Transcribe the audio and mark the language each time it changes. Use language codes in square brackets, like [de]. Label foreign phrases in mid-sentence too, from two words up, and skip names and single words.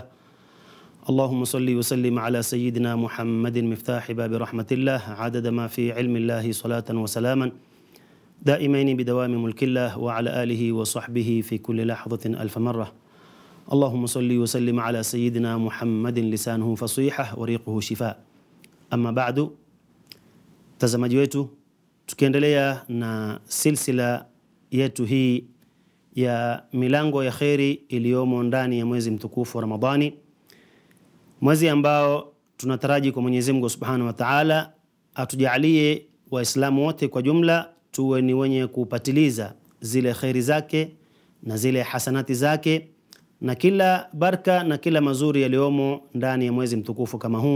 [ar] اللهم صل وسلم على سيدنا محمد مفتاح باب رحمة الله عدد ما في علم الله صلاة وسلاما دائمين بدوام ملك الله وعلى آله وصحبه في كل لحظة ألف مرة. اللهم صل وسلم على سيدنا محمد لسانه فصيحة وريقه شفاء. أما بعد، [sw] tazamaji wetu, tukiendelea na silsila yetu hii ya milango ya kheri iliyomo ndani ya mwezi mtukufu wa Ramadhani, mwezi ambao tunataraji kwa Mwenyezi Mungu [ar] سبحانه وتعالى [sw] atujalie Waislamu wote kwa jumla tuwe ni wenye kupatiliza zile kheri zake na zile hasanati zake na kila baraka na kila mazuri yaliyomo ndani ya mwezi mtukufu kama huu.